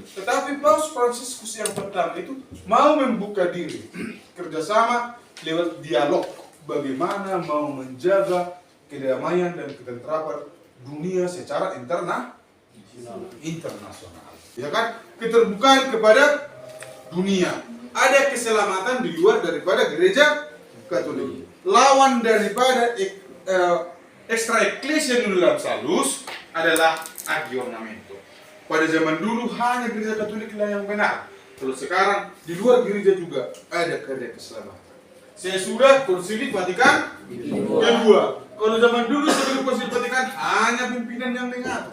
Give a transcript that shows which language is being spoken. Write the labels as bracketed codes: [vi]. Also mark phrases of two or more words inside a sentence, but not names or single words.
[id] Tetapi Paus Fransiskus yang pertama itu mau membuka diri kerjasama lewat dialog bagaimana mau menjaga kedamaian dan ketentraman dunia secara internasional. Ya kan? Keterbukaan kepada dunia. Ada keselamatan di luar daripada gereja Katolik. Lawan daripada [la] extra ecclesia universalis [id] adalah aggiornamento. Pada zaman dulu hanya gereja Katolik lah yang benar. Kalau sekarang di luar gereja juga ada karya keselamatan. Sesudah Konsili Vatikan kedua. Kalau zaman dulu sebelum Konsili Vatikan hanya pimpinan yang mengatur.